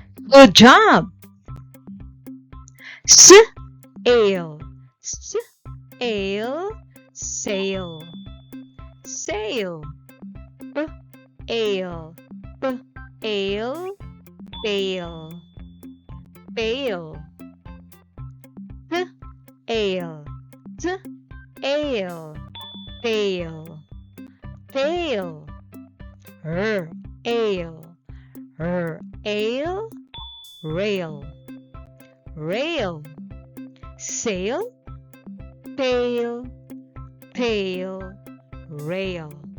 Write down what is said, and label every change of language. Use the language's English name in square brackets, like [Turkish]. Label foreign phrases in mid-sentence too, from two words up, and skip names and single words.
[English] Good job. S-ale, s-ale, sail, sail. B-ale, b-ale, pail, pail. T-ale, t-ale, tail, tail. R-ale, r-ale, rail, rail. Sail, tail, tail, rail.